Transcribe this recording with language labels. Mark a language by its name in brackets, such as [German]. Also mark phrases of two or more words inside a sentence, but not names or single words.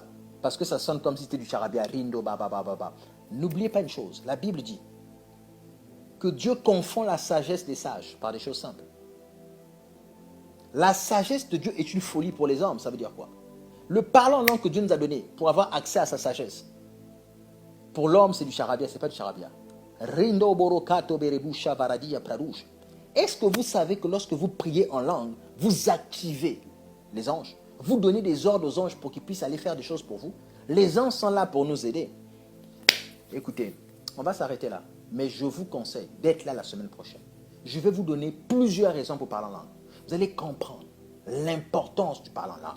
[French] Parce que ça sonne comme si c'était du charabia, rindo, ba. N'oubliez pas une chose, la Bible dit que Dieu confond la sagesse des sages par des choses simples. La sagesse de Dieu est une folie pour les hommes, ça veut dire quoi? Le parler en langue que Dieu nous a donné pour avoir accès à sa sagesse. Pour l'homme, c'est du charabia, ce n'est pas du charabia. Rindo borokato berebusha varadia prarouche. Est-ce que vous savez que lorsque vous priez en langue, vous activez les anges? Vous donnez des ordres aux anges pour qu'ils puissent aller faire des choses pour vous? Les anges sont là pour nous aider. Écoutez, on va s'arrêter là. Mais je vous conseille d'être là la semaine prochaine. Je vais vous donner plusieurs raisons pour parler en langue. Vous allez comprendre l'importance du parler en langue.